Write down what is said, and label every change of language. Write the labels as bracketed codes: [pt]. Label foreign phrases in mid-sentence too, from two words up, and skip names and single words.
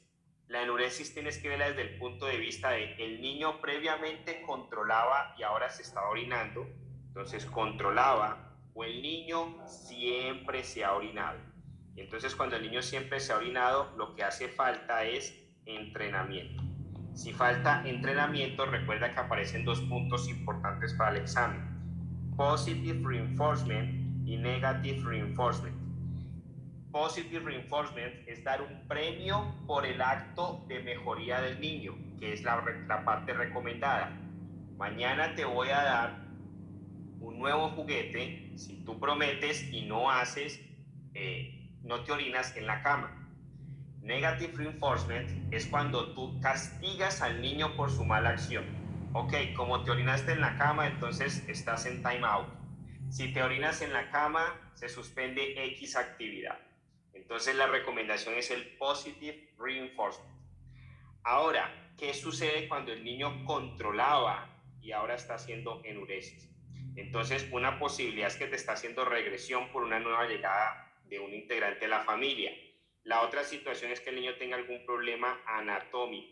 [es] La enuresis tienes que verla desde el punto de vista de el niño previamente controlaba y ahora se está orinando, entonces controlaba, o el niño siempre se ha orinado. Entonces cuando el niño siempre se ha orinado, lo que hace falta es entrenamiento. Si falta entrenamiento, recuerda que aparecen 2 puntos importantes para el examen: [en] positive reinforcement y negative reinforcement. Positive reinforcement [es] es dar un premio por el acto de mejoría del niño, que es la parte recomendada. Mañana te voy a dar un nuevo juguete si tú prometes y no haces, no te orinas en la cama. [en] Negative reinforcement [es] es cuando tú castigas al niño por su mala acción. Ok, como te orinaste en la cama, entonces estás en [en] time out. [es] Si te orinas en la cama, se suspende X actividad. Entonces la recomendación es el [en] positive reinforcement. [es] Ahora, ¿qué sucede cuando el niño controlaba y ahora está haciendo enuresis? Entonces, una posibilidad es que te está haciendo regresión por una nueva llegada de un integrante de la familia. La otra situación es que el niño tenga algún problema anatómico.